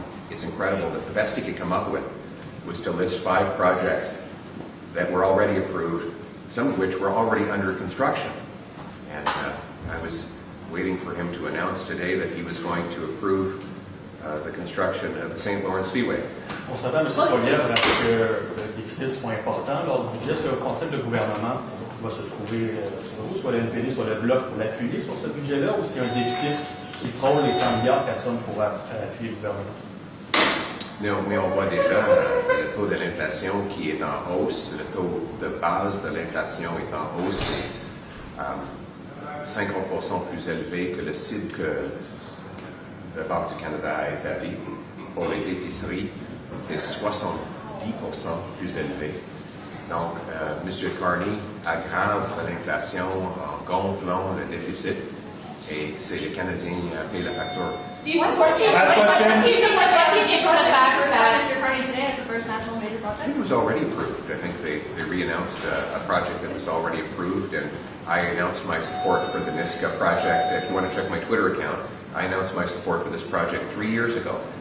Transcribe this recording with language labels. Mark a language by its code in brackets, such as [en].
[en] It's incredible that the best he could come up with was to list 5 projects that were already approved, some of which were already under construction. And I was waiting for him to announce today that he was going to approve the construction of the St. Lawrence Seaway. [fr] On s'attend, M. Poilievre, à ce que le déficit soit important lors du budget. Est-ce que le Conseil de gouvernement va se trouver sur vous, soit le NPD, soit le Bloc pour l'appuyer sur ce budget-là, ou est-ce qu'il y a un déficit qui frôle les 100 milliards personnes pour appuyer le gouvernement? Mais on voit déjà le taux de l'inflation qui est en hausse, le taux de base de l'inflation est en hausse, et 50% plus élevé que le CID que la Banque du Canada a établi. Pour les épiceries, c'est 70% plus élevé. Donc, M. Carney aggrave l'inflation en gonflant le déficit, et c'est les Canadiens qui payent la facture. [en] Do you support the Last question. Do you support the fact that Mr. Carney today as the first national major I think project? it was already approved. I think they re-announced a project that was already approved, and I announced my support for the Niska project. If you want to check my Twitter account, I announced my support for this project 3 years ago.